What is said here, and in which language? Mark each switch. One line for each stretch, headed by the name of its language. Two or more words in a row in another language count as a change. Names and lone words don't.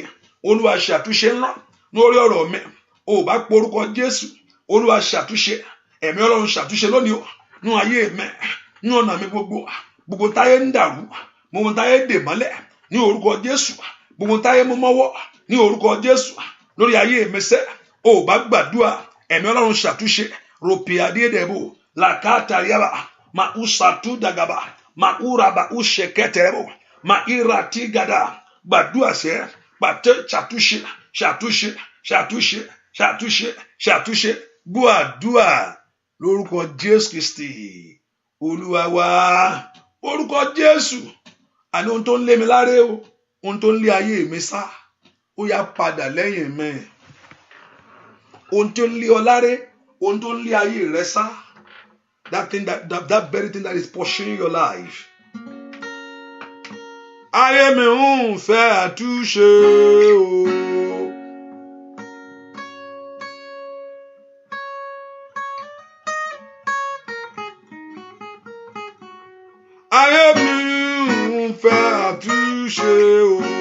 Yoruba: Olúwa ṣàtúnṣe ńlá lórí ọ̀rọ̀ mi. Ó bá porúkọ Jésù, Olúwa ṣàtúnṣe, ẹ̀mí Ọlọ́run ṣàtúnṣe lónìí o, nínú ayé mi, nínú ọ̀nà mi gbogbo táyé ń dàrú, gbogbo táyé dè mọ́lẹ̀, ní orúkọ Jésù, gbogbo táyé mú mọ́wọ́, ní orúkọ Jésù, lórí ayé mi sẹ́. Ó bá gbàdúrà, ẹ̀mí Ọlọ́run ṣàtúnṣe. Ropiadedebo lakata yaba ma usatu dagaba ma uraba usheketebo ma irati gada. Gbàdúrà sẹ́, pàtẹ ṣàtúnṣe, ṣàtúnṣe, ṣàtúnṣe, ṣàtúnṣe, ṣàtúnṣe. Gbàdúrà lórúkọ Jésù Kristi Olúwa wa. Orúkọ Jésù. Àní ohun tó ń lé mi láre o, ohun tó ń lé ayé mi sá, ó yá padà lẹ́yìn mi. Ohun tó ń lé ọ láre, ohun tó ń lé ayé rẹ sá,
English: that very thing that is pursuing your life.
Yoruba: Ayé mi ń fẹ́ àtúnṣe o. Ayé mi ń fẹ́ àtúnṣe o.